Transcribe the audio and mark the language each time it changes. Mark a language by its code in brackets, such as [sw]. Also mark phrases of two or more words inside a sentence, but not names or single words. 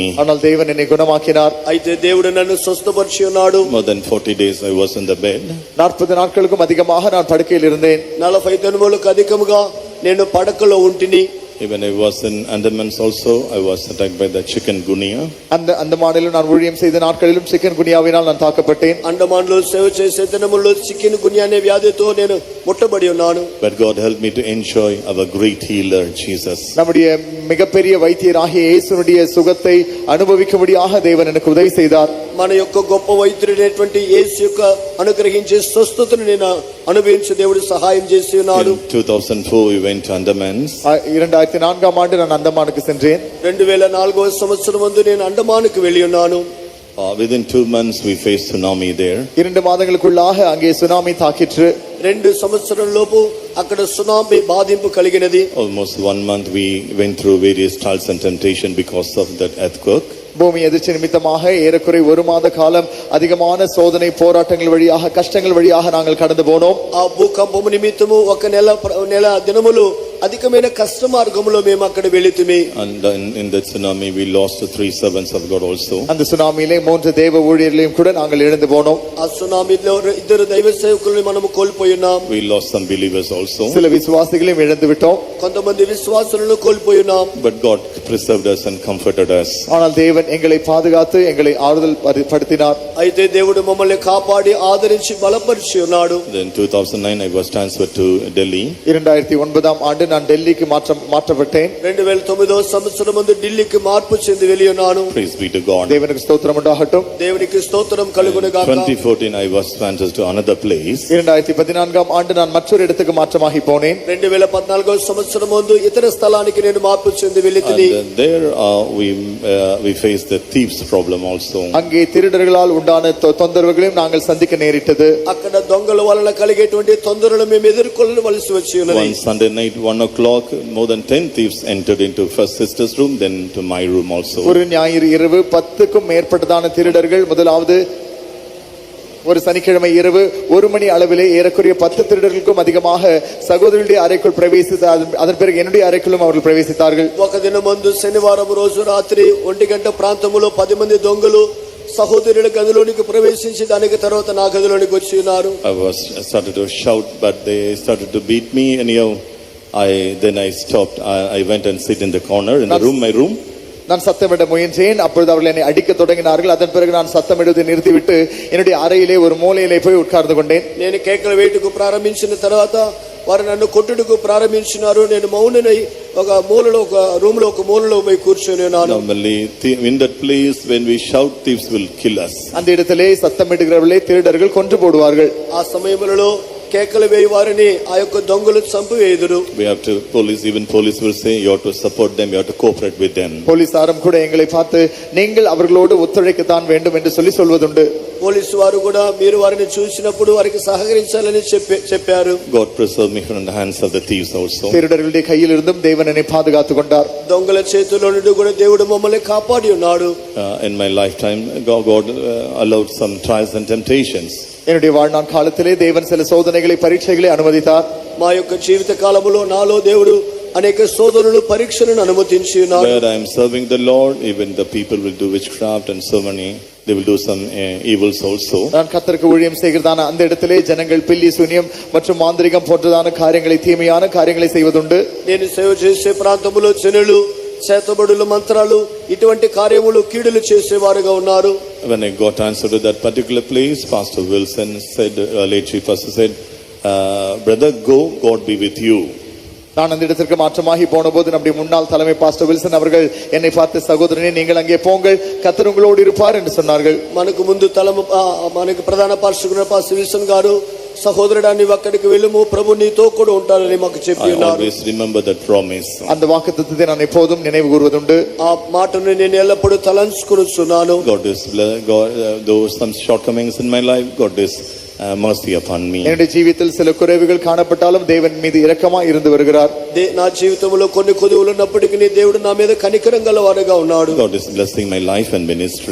[ta] ஆனால் தேவன் என்னை குணமாக்கினார். [te] అయితే దేవుడు నన్ను స్వస్థపరిచి ఉన్నాడు. [en] More than 40 days I was in the bed. [ta] 40 நாட்களுக்கும் அதிகமாக நான் படுக்கையில் இருந்தேன். [te] 40 దినములకు అధికముగా నేను పడకలో ఉంటిని. [en] Even I was in Andamans also, I was attacked by the chikungunya. [ta] அந்த அந்தமானிலும் நான் ஊழியம் செய்த நாட்களிலும் சிக்கன் குனியாவினால் நான் தாக்கப்பட்டேன். [te] అండమాన్లో సేవ చేసే దినముల్లో చికెన్ గున్యా అనే వ్యాధితో నేను ముట్టబడి ఉన్నాను. [en] But God helped me to enjoy our great healer, Jesus. [ta] நம்முடைய மிகப்பெரிய வைத்தியராகிய இயேசுனுடைய சுகத்தை அனுபவிக்கும்படியாக தேவன் எனக்கு உதவி செய்தார். [te] మన యొక్క గొప్ప వైద్యుడైనటువంటి యేసు యొక్క అనుగ్రహించే స్వస్థతను నేను అనుభవించే దేవుడు సహాయం చేసి ఉన్నాడు. [en] In 2004 we went to Andamans. [ta] 2004ஆம் ஆண்டு நான் அந்தமானுக்கு சென்றேன். [te] 2004వ సంవత్సరం ముందు నేను అండమానుకు వెళ్ళి ఉన్నాను. [en] Within 2 months we faced tsunami there. [ta] 2 மாதங்களுக்குள்ளாக அங்கே சுனாமி தாக்கிற்று. [te] 2 సంవత్సరం లోపు అక్కడ సునామీ బాధింపు కలిగినది. [en] Almost 1 month we went through various trials and temptation because of that earthquake. [ta] பூமி எதிர்ச்சி நிமித்தமாக ஏறக்குறை 1 மாத காலம் அதிகமான சோதனை போராட்டங்கள் வழியாக கஷ்டங்கள் வழியாக நாங்கள் கடந்து போனோம். [te] ఆ భూకంపము నిమిత్తము ఒక నెల దినములు అధికమైన కష్ట మార్గములో మేము అక్కడ వెళితిమి. [en] And in that tsunami we lost 3 servants of God also. [ta] அந்த சுனாமியிலே 3 தேவ ஊழியர்களையும் கூட நாங்கள் இழந்து போனோம். [te] ఆ సునామీలో 2 దైవ సేవకులను మనము కోల్పోయినాం. [en] We lost some believers also. [ta] சில விசுவாசிகளையும் இழந்து விட்டோம். [te] కొంతమంది విశ్వాసులను కోల్పోయినాం. [en] But God preserved us and comforted us. [ta] ஆனால் தேவன் எங்களை பாதுகாத்து எங்களை ஆறுதல் படுத்தினார். [te] అయితే దేవుడు మమ్మల్ని కాపాడి ఆదరించి బలపరిచి ఉన్నాడు. [en] Then 2009 I was transferred to Delhi. [ta] 2009ஆம் ஆண்டு நான் டெல்லிக்கு மாற்றப்பட்டேன். [te] 2009వ సంవత్సరం ముందు ఢిల్లీకి మార్పు చెంది వెళ్ళి ఉన్నాను. [en] Praise be to God. [ta] தேவனுக்கு ஸ்தோத்திரம் உண்டாகட்டும். [te] దేవునికి స్తోత్రం కలుగును గాక. [en] 2014 I was transferred to another place. [ta] 2014ஆம் ஆண்டு நான் மற்றொரு இடத்துக்கு மாற்றமாகி போனேன். [te] 2014వ సంవత్సరం ముందు ఇతర స్థలానికి నేను మార్పు చెంది వెళ్ళితిని. [en] And there we faced the thieves problem also. [ta] அங்கே திருடர்களால் உண்டான தொந்தரவுகளையும் நாங்கள் சந்திக்க நேரிட்டது. [te] అక్కడ దొంగల వలన కలిగేటువంటి తొందరలను మేము ఎదుర్కొనవలసి వచ్చి ఉన్నది. [en] One Sunday night 1 o'clock more than 10 thieves entered into first sister's room, then to my room also. [ta] ஒரு ஞாயிறு இரவு 10க்கும் மேற்பட்டதான திருடர்கள் முதலாவது ஒரு சனிக்கிழமை இரவு 1 மணி அளவிலே ஏறக்குறைய 10 திருடர்களுக்கும் அதிகமாக சகோதரருடைய அறைக்குள் பிரவேசித்து அதன் பிறகு என்னுடைய அறைக்குள்ளும் அவர்கள் பிரவேசித்தார்கள். [te] ఒక దినం ముందు శనివారం రోజు రాత్రి 1 గంట ప్రాంతములో 10 మంది దొంగలు సహోదరుల గదిలోనికి ప్రవేశించి దానికి తర్వాత నా గదిలోనికి వచ్చి ఉన్నారు. [en] I started to shout, but they started to beat me. Anyhow, I stopped. I went and sit in the corner in the room, my room. [ta] நான் சத்தமிட முயன்றேன். அப்பொழுது அவர்கள் என்னை அடிக்க தொடங்கினார்கள். அதன் பிறகு நான் சத்தமிடுவதை நிறுத்திவிட்டு என்னுடைய அறையிலே ஒரு மூலையிலே போய் உட்கார்ந்து கொண்டேன். [te] నేను కేకలు వేటుకు ప్రారంభించిన తర్వాత వారు నన్ను కొట్టుటకు ప్రారంభించినారు. నేను మౌననై ఒక మూలలో ఒక రూమ్ లో ఒక మూలలో పోయి కూర్చొని ఉన్నాను. [en] Normally in that place when we shout, thieves will kill us. [ta] அந்த இடத்திலே சத்தமிடுகிறவர்களே திருடர்கள் கொன்று போடுவார்கள். [te] ఆ సమయంలో కేకలు వేయి వారిని ఆ యొక్క దొంగలు చంపివేయుదురు. [en] We have to even police will say you have to support them, you have to cooperate with them. [ta] போலீசாரும் கூட எங்களை பார்த்து நீங்கள் அவர்களோடு ஒத்துழைக்கத்தான் வேண்டும் என்று சொல்வதுண்டு. [te] పోలీసు వారు కూడా మీరు వారిని చూసినప్పుడు వారికి సహకరించాలని చెప్పారు. [en] God preserved me from the hands of the thieves also. [ta] திருடர்களுடைய கையில் இருந்தும் தேவன் என்னை பாதுகாத்துக் கொண்டார். [te] దొంగల చేతుల్లో నుండి కూడా దేవుడు మమ్మల్ని కాపాడి ఉన్నాడు. [en] In my lifetime God allowed some trials and temptations. [ta] என்னுடைய வாழ்நாள் காலத்திலே தேவன் சில சோதனைகளை பரீட்சைகளை அனுமதித்தார். [te] మా యొక్క జీవిత కాలములో నాలో దేవుడు అనేక శోధనలు పరీక్షలను అనుమతించి ఉన్నాడు. [en] Where I am serving the Lord, even the people will do witchcraft and so many, they will do some evils also. [ta] நான் கர்த்தருக்கு ஊழியம் செய்கிறதான அந்த இடத்திலே ஜனங்கள் பில்லி சூனியம் மற்றும் மாந்திரிகம் போன்றதான காரியங்களை தீமையான காரியங்களை செய்வதுண்டு. [te] నేను సేవ చేసే ప్రాంతములో జనులు చేతబడులు మంత్రాలు ఇటువంటి కార్యములు కీడులు చేసేవారుగా ఉన్నారు. [en] When I got answer to that particular place, Pastor Wilson said, late chief pastor said, brother, go, God be with you. [ta] நான் அந்த இடத்திற்கு மாற்றமாகி போன போது நம்முடைய முன்னாள் தலைமை பாஸ்டர் வில்சன் அவர்கள் என்னை பார்த்து, சகோதரனே நீங்கள் அங்கே போங்கள், கர்த்தர் உங்களோடு இருப்பார் என்று சொன்னார்கள். [te] మనకు ముందు మనకు ప్రధాన పాస్టర్ పాస్టర్ విల్సన్ గారు సహోదరుడా నీవు అక్కడికి వెళ్ళుము, ప్రభు నీతో కూడా ఉంటారని మాకు చెప్పి ఉన్నారు. [en] I always remember that promise. [ta] அந்த వాగ్దానத்தை நான் எப்போதும் நினைவு கூர்வதுண்டு. [te] ఆ మాటను నేను ఎల్లప్పుడూ తలంచుకొనుచున్నాను. [en] God is though some shortcomings in my life, God is mercy upon me. [ta] என்னுடைய ஜீவிதத்தில் சில குறைவுகள் காணப்பட்டாலும் தேவன் மீது இரக்கமாய் இருந்து வருகிறார். [te] నా జీవితంలో కొన్ని కొదువులు ఉన్నప్పటికీ దేవుడు నా మీద కనికరం గలవాడుగా ఉన్నాడు. [en] God is blessing my life and ministry.